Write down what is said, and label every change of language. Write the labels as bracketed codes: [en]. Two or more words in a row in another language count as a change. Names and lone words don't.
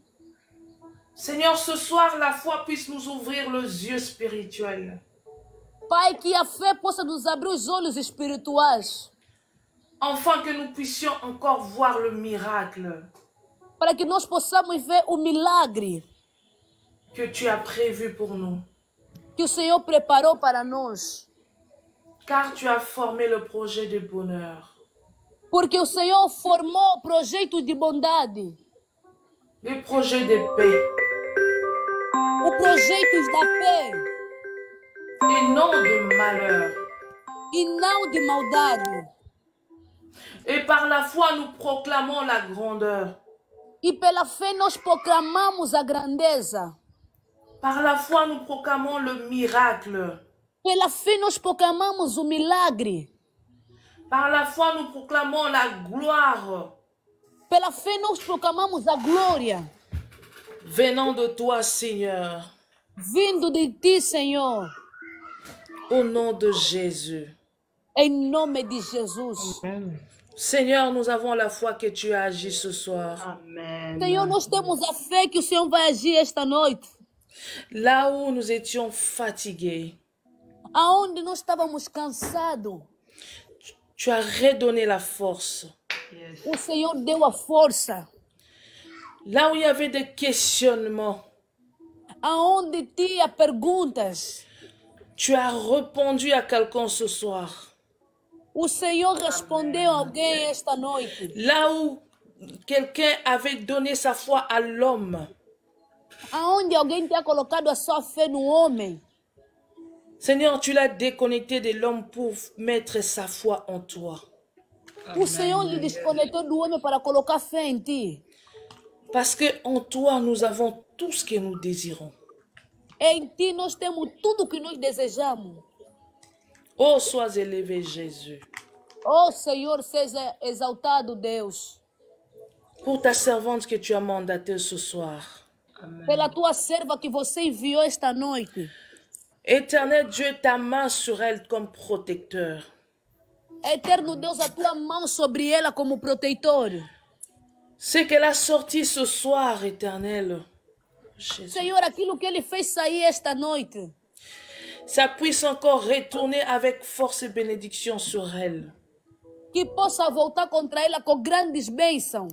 [fr] Seigneur, ce soir, la foi puisse nous ouvrir les yeux spirituels. [pt] Pai, que a fé possa nos abrir os olhos espirituais. [fr] Afin que nous puissions encore voir le miracle [pt] Para que nós possamos ver o milagre [fr] que tu as prévu pour nous. [pt] que o Senhor preparou para nós. [fr] Car tu as formé le projet de bonheur. [pt] Porque o Senhor formou o projeto de bondade. [fr] Le projet de paix. [pt] O projeto da fé. [fr] Et non de malheur. [pt] E não de maldade. [fr] Et par la foi, nous proclamons la grandeur. [pt] E pela fé nós proclamamos a grandeza. [fr] Par la foi, nous proclamons le miracle. [pt] Pela fé nós proclamamos o milagre. [fr] Par la foi, nous proclamons la gloire. [pt] Pela fé nós proclamamos a glória. [fr] Venant de toi, Seigneur. [pt] Vindo de ti, Senhor. [fr] Au nom de Jésus. [pt] Em nome de Jesus. Amen. [fr] Seigneur, nous avons la foi que tu as agi ce soir. Amen. [pt] Senhor, nós temos a fé que o Senhor vai agir esta noite. [fr] Là où nous étions fatigués, [pt] Aonde nós estávamos cansados, [fr] tu as redonné la force. Yes. [pt] o Senhor deu a força. [fr] Là où il y avait des questionnements, [pt] Aonde tinha perguntas, [fr] tu as répondu à quelqu'un ce soir. [pt] o Senhor respondeu a alguém esta noite. [fr] Là où quelqu'un avait donné sa foi à l'homme, [pt] Aonde alguém tinha colocado a sua fé no homem, [fr] Seigneur, tu l'as déconnecté de l'homme pour mettre sa foi en toi. [pt] o Senhor lhe desconectou do homem para colocar fé em ti. [fr] Parce que en toi, nous avons tout ce que nous désirons. [pt] Em ti nós temos tudo o que nós desejamos. [fr] Oh, sois élevé, Jésus. [pt] Oh Senhor, seja exaltado Deus. [fr] Pour ta servante que tu as mandatée ce soir. [pt] Pela tua serva que você enviou esta noite. [fr] Éternel Dieu, ta main sur elle comme protecteur. [pt] Eterno Deus, a tua mão sobre ela como protetor. [fr] Ce qu'elle a sorti ce soir, éternel, Jésus, [pt] Senhor, aquilo que ele fez sair esta noite, [fr] ça puisse encore retourner avec force et bénédiction sur elle. [pt] que possa voltar contra ela com grandes bênçãos.